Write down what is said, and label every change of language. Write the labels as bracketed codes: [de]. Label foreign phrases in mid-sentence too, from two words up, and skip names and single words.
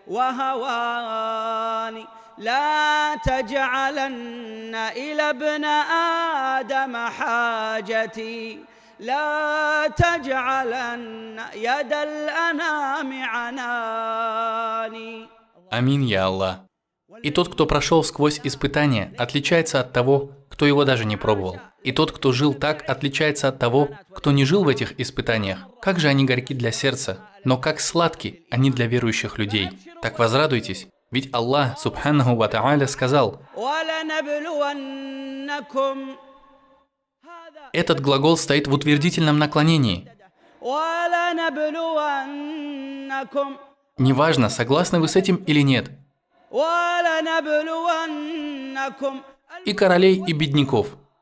[ar] وهواني لا تجعلن إلى ابن آدم حاجتي لا تجعلن يد الأنام عناني. [ru] Аминь, я Аллах. И тот, кто прошел сквозь испытания, отличается от того, кто его даже не пробовал. И тот, кто жил так, отличается от того, кто не жил в этих испытаниях. Как же они горьки для сердца, но как сладки они для верующих людей. Так возрадуйтесь, ведь Аллах, [ar] سبحانه وتعالى, [ru] сказал: Этот глагол стоит в утвердительном наклонении. [ar] وَلَنَبْلُوَنَّكُمْ [ru] Неважно, согласны вы с этим или нет. [ar] وَلَنَبْلُوَنَّكُمْ [ru] И королей, и бедняков,